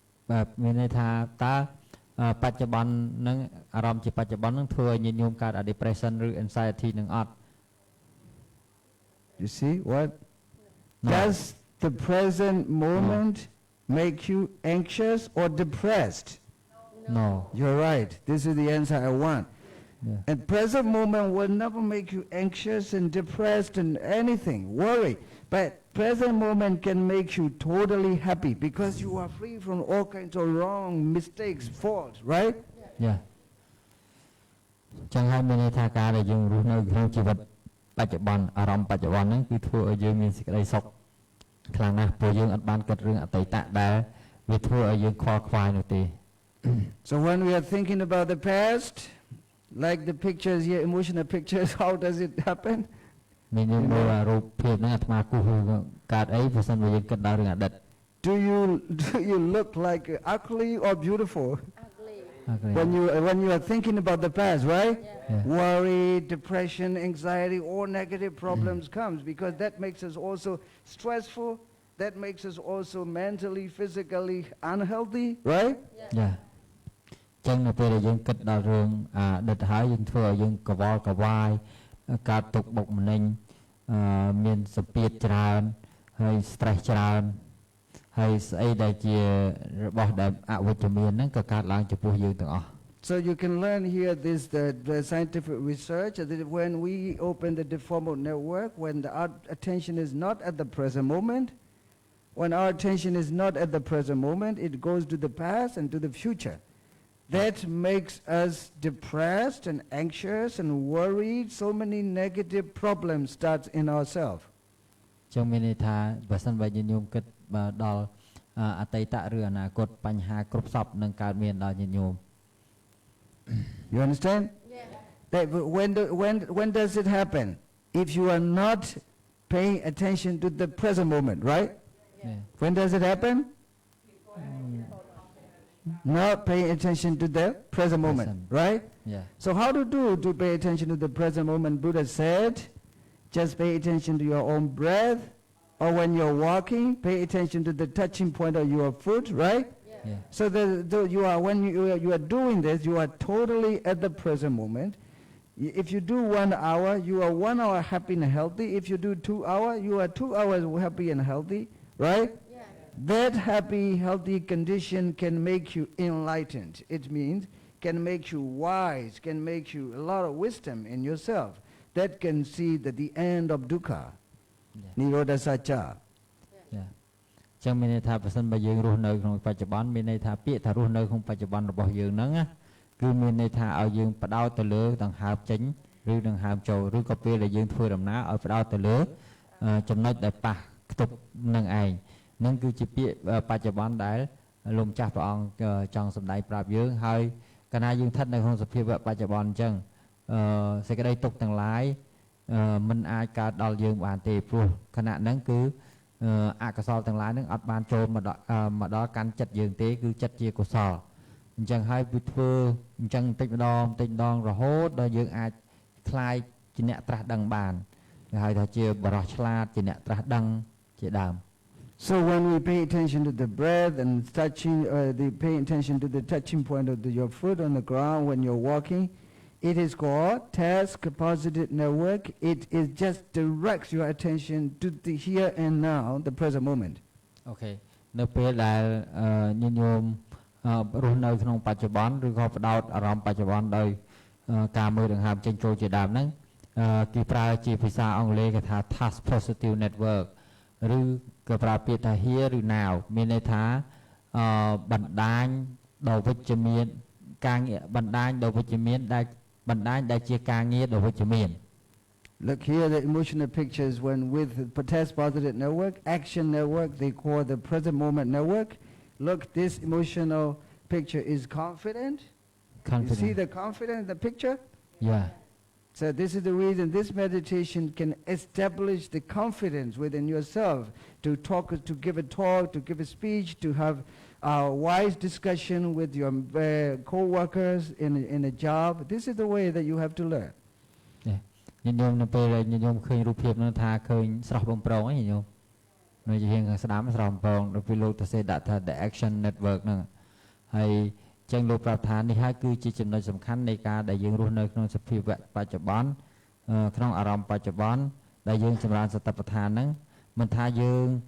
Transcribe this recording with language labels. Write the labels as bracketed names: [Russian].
[Khmer] បាទមានន័យថាតើបច្ចុប្បន្ននឹងអារម្មណ៍ជាបច្ចុប្បន្ននឹងធ្វើឲ្យញាតិញោមកើត depression ឬ anxiety នឹងអត់ [English] You see what? No. Does the present moment make you anxious or depressed? No. You're right. This is the answer I want. Yeah. And present moment will never make you anxious and depressed and anything, worry. But present moment can make you totally happy because you are free from all kinds of wrong, mistakes, faults, right? Yeah. [Khmer] ចឹងហើយមានន័យថាការដែលយើងរស់នៅក្នុងជីវិតបច្ចុប្បន្នអារម្មណ៍បច្ចុប្បន្នហ្នឹងគឺធ្វើឲ្យយើងមានសេចក្តីសុខខ្លាំងណាស់ព្រោះយើងអត់បានគិតរឿងអតីតដែលវាធ្វើឲ្យយើងខ្វល់ខ្វាយនោះទេ [English] So when we are thinking about the past, like the pictures here, emotional pictures, how does it happen? [Khmer] មានមើលរូបភាពហ្នឹងអាត្មាគូសកើតអីបើសិនបើយើងគិតដល់រឿងអតីត [English] Do you look like ugly or beautiful? Ugly. When you are thinking about the past, right? Yeah. Worry, depression, anxiety, all negative problems comes because that makes us also stressful. That makes us also mentally, physically unhealthy, right? Yeah. [Khmer] ចឹងនៅពេលដែលយើងគិតដល់រឿងអតីតហើយយើងធ្វើឲ្យយើងកវល់កវាយកើតទុក្ខបុកម្នេញមានសម្ពាធច្រើនហើយ stress ច្រើនហើយស្អីដែលជារបស់ដែលអវិជ្ជមានហ្នឹងក៏កើតឡើងចំពោះយើងទាំងអស់ [English] So you can learn here this the scientific research that when we open the default mode network, when our attention is not at the present moment, when our attention is not at the present moment, it goes to the past and to the future. That makes us depressed and anxious and worried. So many negative problems start in ourselves. [Khmer] ចឹងមានន័យថាបើសិនបើញាតិញោមគិតដល់អតីតឬអនាគតបញ្ហាគ្រប់សពនឹងកើតមានដល់ញាតិញោម [English] You understand? Yeah. That when does it happen? If you are not paying attention to the present moment, right? Yeah. When does it happen? not paying attention to the present moment, Present. right? Yeah. So how to do to pay attention to the present moment? Buddha said, just pay attention to your own breath, or when you're walking, pay attention to the touching point of your foot, right? Yeah. So when you are doing this, you are totally at the present moment. If you do 1 hour, you are 1 hour happy and healthy. If you do 2 hours, you are 2 hours happy and healthy, right? That happy, healthy condition can make you enlightened. It means can make you wise, can make you a lot of wisdom in yourself. That can see that the end of dukkha, nirodha satcha. [Khmer] ចឹងមានន័យថាបើសិនបើយើងរស់នៅក្នុងបច្ចុប្បន្នមានន័យថាពាក្យថារស់នៅក្នុងបច្ចុប្បន្នរបស់យើងហ្នឹងណាគឺមានន័យថាឲ្យយើងផ្ដោតទៅលើដង្ហើមចេញឬដង្ហើមចូលឬក៏ពេលដែលយើងធ្វើដំណើរឲ្យផ្ដោតទៅលើចំណុចដែលប៉ះខ្ទប់នឹងឯងហ្នឹងគឺជាពាក្យបច្ចុប្បន្នដែលលោកម្ចាស់ព្រះអង្គចង់សម្ដែងប្រាប់យើងហើយកាលណាយើងស្ថិតនៅក្នុងសភាវៈបច្ចុប្បន្នអញ្ចឹង សេចក្តីទុក្ខទាំងឡាយមិនអាចកើតដល់យើងបានទេព្រោះខណៈហ្នឹងគឺអកុសលទាំងឡាយហ្នឹងអត់បានចូលមកដល់កាន់ចិត្តយើងទេគឺចិត្តជាកុសលអញ្ចឹងហើយវាធ្វើអញ្ចឹងបន្តិចម្ដងរហូតដល់យើងអាចคลายជាអ្នកត្រាស់ដឹងបានគេហៅថាជាបរិសុទ្ធឆ្លាតជាអ្នកត្រាស់ដឹងជាដើម [English] So when we pay attention to the breath and touching, pay attention to the touching point of your foot on the ground when you're walking, it is called task positive network. It just directs your attention to the here and now, the present moment. Okay. [Khmer] នៅពេលដែលញញោមរស់នៅក្នុងបច្ចុប្បន្នឬក៏ផ្ដោតអារម្មណ៍បច្ចុប្បន្នដោយការមើលដង្ហើមចេញចូលជាដើមហ្នឹងគេប្រើជាភាសាអង់គ្លេសគេថា [English] task positive network [Khmer] ឬក៏ប្រើពាក្យថា here ឬ now មានន័យថាបណ្ដាញដ៏វិជ្ជមានការងារបណ្ដាញដ៏វិជ្ជមានដែលបណ្ដាញដែលជាការងារដ៏វិជ្ជមាន [English] Look here, the emotional pictures when with task positive network, action network, they call the present moment network. Look, this emotional picture is confident. You see the confidence in the picture? Yeah. So this is the reason this meditation can establish the confidence within yourself to talk, to give a talk, to give a speech, to have a wise discussion with your co-workers in a job. This is the way that you have to learn. [Khmer] ញញោមនៅពេលញញោមឃើញរូបភាពនោះថាឃើញស្រស់បំប្រងហ្នឹងញញោមនៅជាខាងស្ដាំស្រស់បំប្រងដល់ពេលលោកទៅសេដាក់ថា [English] the action network [Khmer] ហ្នឹងហើយចឹងលោកប្រាប់ថានេះហើយគឺជាចំណុចសំខាន់នៃការដែលយើងរស់នៅក្នុងសភាវៈបច្ចុប្បន្នក្នុងអារម្មណ៍បច្ចុប្បន្នដែលយើងចម្រើនសតិប្បដ្ឋានហ្នឹងមិនថាយើង